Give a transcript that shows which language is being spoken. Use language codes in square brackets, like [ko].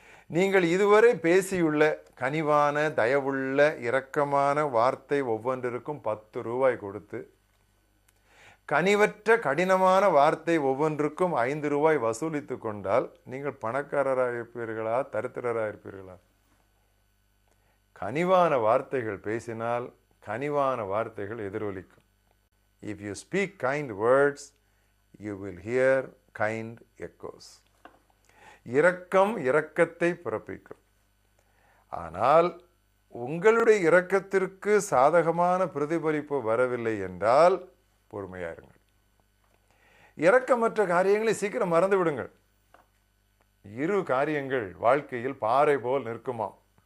[ta] நீங்கள் இதுவரை பேசியுள்ள கனிவான தயவுள்ள இரக்கமான வார்த்தை ஒவ்வொன்றிற்கும் 10 ரூபாய் கொடுத்து, கனிவற்ற கடினமான வார்த்தை ஒவ்வொன்றுக்கும் 5 ரூபாய் வசூலித்து கொண்டால் நீங்கள் பணக்காரராக இருப்பீர்களா தரித்திரராக இருப்பீர்களா? கனிவான வார்த்தைகள் பேசினால் கனிவான வார்த்தைகள் எதிரொலிக்கும். [en] If you speak kind words, you will hear kind echoes. [ta] இரக்கம் இரக்கத்தை பிறப்பிக்கும். ஆனால் உங்களுடைய இரக்கத்திற்கு சாதகமான பிரதிபலிப்பு வரவில்லை என்றால் பொறுமையாயிருங்கள். இரக்கமற்ற காரியங்களை சீக்கிரம் மறந்து விடுங்கள். 2 காரியங்கள் வாழ்க்கையில் பாறை போல் நிற்குமாம்.